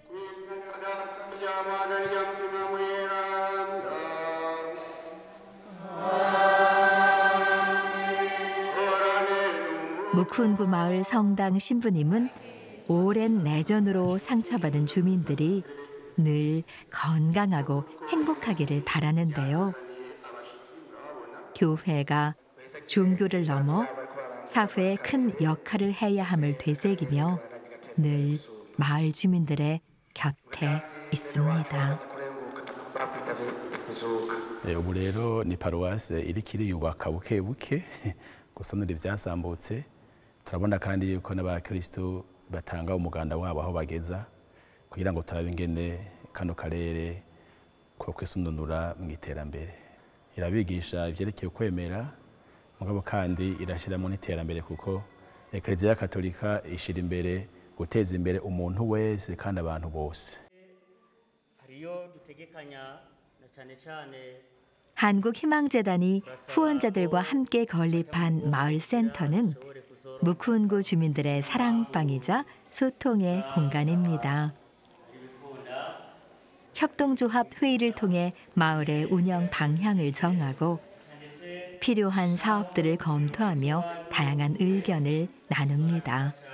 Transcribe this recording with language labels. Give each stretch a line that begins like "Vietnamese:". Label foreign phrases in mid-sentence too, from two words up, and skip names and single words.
Korean: 무쿤구 마을 성당 신부님은 오랜 내전으로 상처받은 주민들이 늘 건강하고 행복하기를 바라는데요. 교회가 종교를 넘어 사회에 큰 역할을 해야 함을 되새기며 늘 마을 주민들의 곁에 있습니다.
Rundi: ubu rero ni paruwase irikiri yubaka buke buke gusa n'ibyasambutse turabona kandi yuko n'abakristo batanga umuganda wabo aho bageza kugira ngo turabe ingene kano karere ko kwisununura mu iterambere. Irabigisha ivyerekeye kwemera mugabo kandi irashiramo n'iterambere kuko Eklezia Katolika ishira imbere guteza imbere umuntu wese kandi abantu bose.
Korean: 한국희망재단이 후원자들과 함께 건립한 마을센터는 무쿤구 주민들의 사랑방이자 소통의 공간입니다. 협동조합 회의를 통해 마을의 운영 방향을 정하고 필요한 사업들을 검토하며 다양한 의견을 나눕니다.